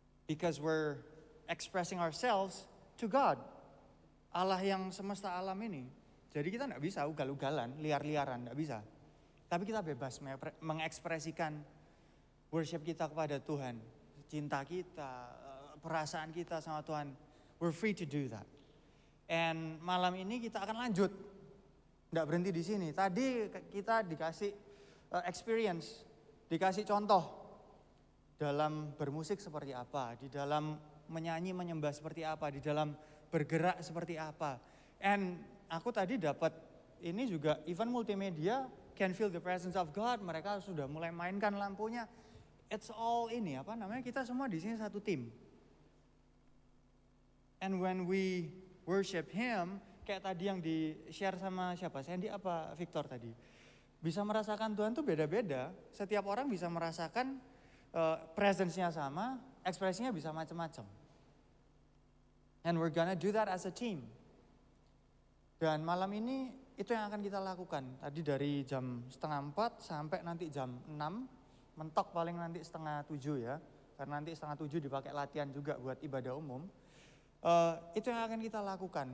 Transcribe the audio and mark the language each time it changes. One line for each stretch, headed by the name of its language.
English: Because we're expressing ourselves to God.
Indonesian: Allah yang semesta alam ini. Jadi kita enggak bisa ugal-ugalan, liar-liaran, enggak bisa. Tapi kita bebas mengekspresikan worship kita kepada Tuhan. Cinta kita, perasaan kita sama Tuhan.
English: We're free to do that.
Indonesian: And malam ini kita akan lanjut. Enggak berhenti di sini. Tadi kita dikasih experience, dikasih contoh dalam bermusik seperti apa, di dalam menyanyi, menyembah seperti apa, di dalam bergerak seperti apa. And aku tadi dapat ini juga event multimedia,
English: Can Feel the Presence of God.
Indonesian: Mereka sudah mulai mainkan lampunya. It's all ini apa namanya, kita semua di sini satu tim.
English: And when we worship Him,
Indonesian: kayak tadi yang di-share sama siapa? Sandy apa Victor tadi? Bisa merasakan Tuhan tuh beda-beda. Setiap orang bisa merasakan presence-nya sama, ekspresinya bisa macam-macam.
English: And we're gonna do that as a team.
Indonesian: Dan malam ini itu yang akan kita lakukan. Tadi dari jam 3:30 sampai nanti jam 6, mentok paling nanti 6:30 ya. Karena nanti 6:30 dipakai latihan juga buat ibadah umum. Itu yang akan kita lakukan.